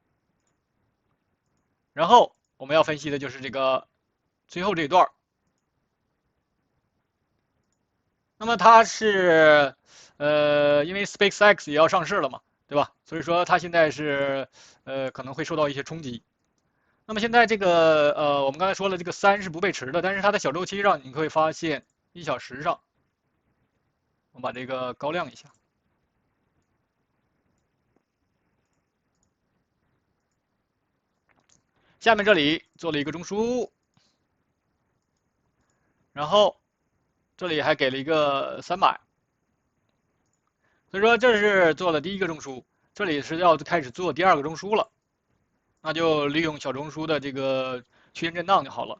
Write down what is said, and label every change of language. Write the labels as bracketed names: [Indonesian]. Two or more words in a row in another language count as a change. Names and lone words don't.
[Chinese] 然後我們要分析的就是這個最後這一段，那麼它是因為 SpaceX 也要上市了嘛，對吧？所以說它現在是可能會受到一些衝擊。那麼現在這個我們剛才說了，這個3是不背馳的，但是它的小周期上你會發現1小時上，我们把這個高亮一下。下面這裡做了一個中樞，然後這裡還給了一個300，所以說這是做了第一個中樞，這裡是要開始做第二個中樞了，那就利用小中樞的這個區間震盪就好了。